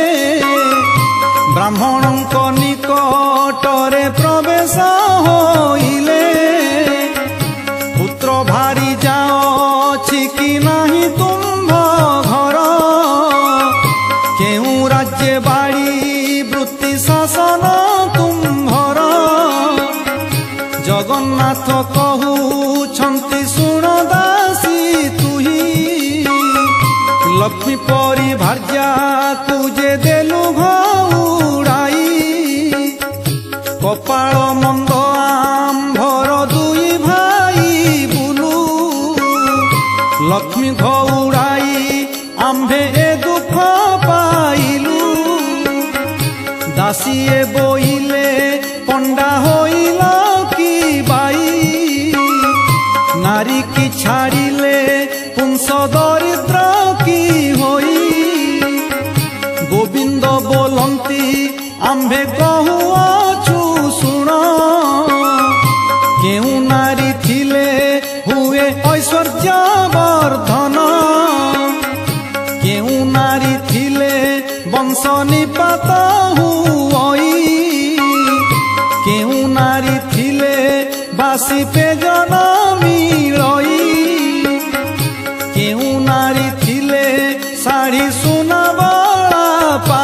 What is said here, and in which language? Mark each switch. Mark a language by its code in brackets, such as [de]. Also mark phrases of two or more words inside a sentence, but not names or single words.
[or] ବ୍ରାହ୍ମଣକ ନିକଟରେ ପ୍ରବେଶ ହୋଇଲେ ପୁତ୍ର ଭାରି ଯାଓ କି ନହିଁ ତୁମ ଘର କେଉ ରାଜ୍ୟ ବାଡ଼ି ବୃତ୍ତି ଶାସନ ତୁମ୍ଭର ଜଗନ୍ନାଥ କହଉଛନ୍ତି ଶୁଣ ଦାସୀ ତୁହି ଲକ୍ଷ୍ମୀ ପରି ଭାର୍ଯ୍ୟା ତୁଜେ ଦେଲୁ ଘଉଡ଼ାଇ କପାଳ ମନ୍ଦ ଆମ୍ଭର ଦୁଇ ଭାଇ ବୁଲୁ ଲକ୍ଷ୍ମୀ ଘଉଡ଼ାଇ ଆମ୍ଭେ ଏ ଦୁଖ ପାଇଲୁ ଦାସୀଏ ବୋଇଲେ ପଣ୍ଡା ହୋଇଲା କି ବାଇ ନାରୀ କି ଛାଡ଼ିଲେ ପୁଂସ ଦରିଦ୍ର କି ହୋଇ ଗୋବିନ୍ଦ ବୋଲନ୍ତି ଆମ୍ଭେ କହୁଅଛୁ ଶୁଣ କେଉ ନାରୀ ଥିଲେ ହୁଏ ଐଶ୍ୱର୍ଯ୍ୟ ବର୍ଦ୍ଧନ କେଉ ନାରୀ ଥିଲେ ବଂଶ ନିପାତ ହୁଇ କେଉ ନାରୀ ଥିଲେ ବାସି ପେଜନ ମିଳଇ କେଉ ନାରୀ ଥିଲେ ଶାଢ଼ୀ ସୁନା ବଡ଼ା